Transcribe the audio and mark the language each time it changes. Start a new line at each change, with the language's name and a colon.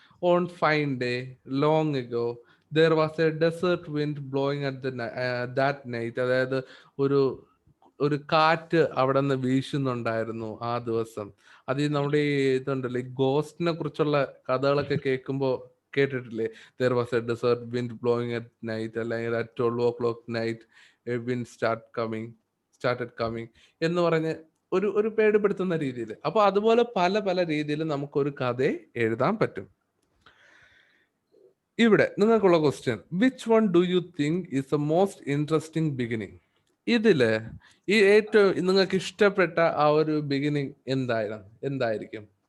English: on fine day long ago there was a desert wind blowing at that night,
Malayalam: അതായത് ഒരു കാറ്റ് അവിടെ നിന്ന് വീശുന്നുണ്ടായിരുന്നു ആ ദിവസം. അത് നമ്മുടെ ഈ ഇതുണ്ടല്ലോ, ഈ ഗോസ്റ്റിനെ കുറിച്ചുള്ള കഥകളൊക്കെ കേട്ടിട്ടില്ലേ?
English: there was a desert wind blowing at night, അല്ലെങ്കിൽ at 12 o'clock night a wind started coming
Malayalam: എന്ന് പറഞ്ഞ് ഒരു പേടിപ്പെടുത്തുന്ന രീതിയിൽ. അപ്പൊ അതുപോലെ പല പല രീതിയിൽ നമുക്കൊരു കഥ എഴുതാൻ പറ്റും. ഇവിടെ നിങ്ങൾക്കുള്ള question,
English: Which one do you think is the most interesting beginning?
Malayalam: ഇതില് ഈ ഏറ്റവും നിങ്ങൾക്ക് ഇഷ്ടപ്പെട്ട ആ ഒരു ബിഗിനിങ് എന്തായിരിക്കും?